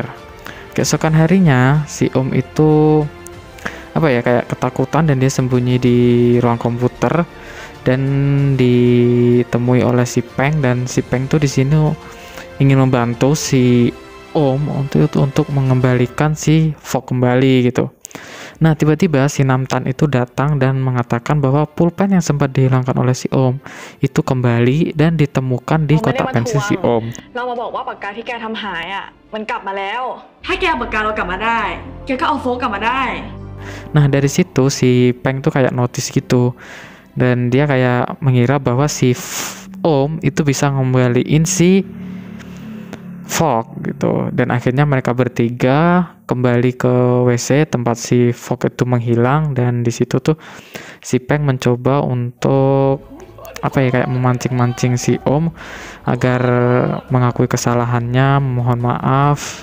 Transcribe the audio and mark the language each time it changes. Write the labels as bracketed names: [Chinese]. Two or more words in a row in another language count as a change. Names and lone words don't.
[Indonesian] Keesokan harinya si Om itu kayak ketakutan dan dia sembunyi di ruang komputer dan ditemui oleh si Peng, dan si Peng tuh di sini ingin membantu si Om untuk mengembalikan si Fok kembali gitu. Nah, tiba-tiba si Namtan itu datang dan mengatakan bahwa pulpen yang sempat dihilangkan oleh si Om itu kembali dan ditemukan di kotak pensil si Om. [Thai] เรามาบอกว่าปากกาที่แกทำหายอ่ะมันกลับมาแล้วถ้าแกเอาปากกาเรากลับมาได้แกก็เอาโฟกกลับมาได้ [Indonesian] Nah, dari situ si Peng tuh kayak notice gitu. Dan dia kayak mengira bahwa si Om itu bisa ngembaliin si Fog gitu. Dan akhirnya mereka bertiga kembali ke WC tempat si Fog itu menghilang, dan di situ tuh si Peng mencoba untuk apa ya, kayak memancing-mancing si Om agar mengakui kesalahannya, mohon maaf.